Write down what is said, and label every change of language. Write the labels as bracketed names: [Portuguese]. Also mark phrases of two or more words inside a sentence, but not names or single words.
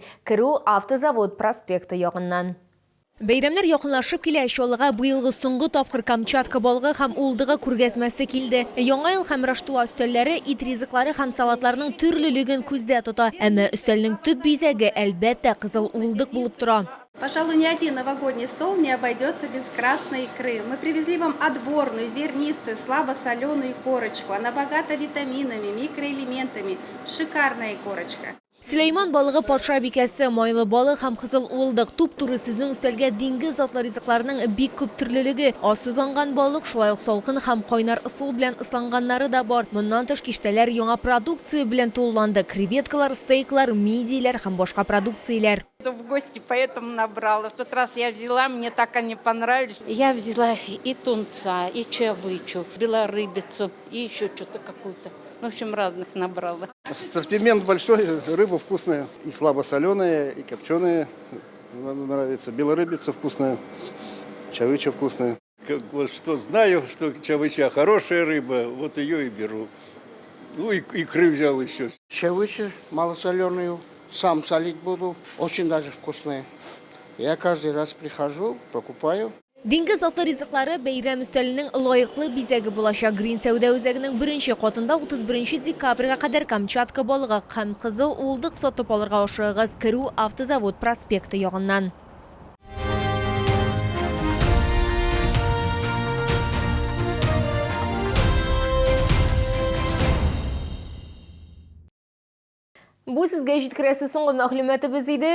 [Tatar] Керү Автозавод проспекты ягыннан. Бәйрәмнәр якынлашып килә, чалыга быелгы соңгы тапкыр Камчатка балыгы һәм улдыгы күргәзмәсе килде. Яңа ел һәм раштуа өстәлләре ит ризыклары һәм салатларның төрлелеген күздә тота. Әмма өстәлнең төп бизәге әлбәттә кызыл улдык булып тора. [Russian] Пожалуй, ни один новогодний стол не обойдется без красной икры. Мы привезли вам отборную, зернистую, слабосоленую корочку. Она богата витаминами, микроэлементами. Шикарная корочка. [Tatar] Сөләйман балыгы патша бикәсе, майлы балык һәм кызыл улдык. Туп-туры сезнең өстәлгә диңгез атлы ризыкларының бик күп төрлелеге. Ассызланган балык, шулай ук салкын һәм кайнар ысул белән ысланганнары да бар. Моннан тыш киштәләр яңа продукция белән тулланды. Креветкалар, стейклар, мидийләр һәм башка продукцияләр. [Russian] В гости поэтому набрала. В тот раз я взяла, мне так они понравились. Я взяла и тунца, и чавычу, белорыбицу, и еще что-то какую-то. В общем, разных набрала. Ассортимент большой, рыба вкусная, и слабосоленая, и копченая. Нравится. Белорыбица вкусная, чавыча вкусная. Вот что знаю, что чавыча хорошая рыба, вот ее и беру. Ну и икры взял еще. Чавыча малосоленую сам солить буду, очень даже вкусная. Я каждый раз прихожу, покупаю. [Tatar] Диңгез атлы ризыклары бәйрәм өстәленең лаеклы бизәге булачак. Грин сәүдә үзәгенең беренче катында 31 декабрьгә кадәр Камчатка балыгы һәм кызыл улдык сатып алырга ашыгыз. Керү Автозавод проспекты ягыннан. Бу сезгә җиткерәсе соңгы мәгълүматыбыз иде.